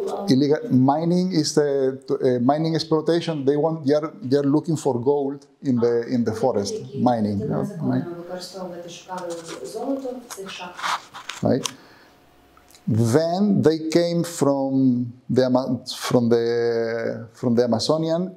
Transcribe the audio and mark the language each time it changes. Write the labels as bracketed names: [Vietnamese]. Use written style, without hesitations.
[English] Illegal mining is the mining exploitation. They are looking for gold in the forest. Mining. [Ukrainian] Незаконно використовувати, шукали золото в цих шахтах. [English] Right. Then they came from the Amazonian.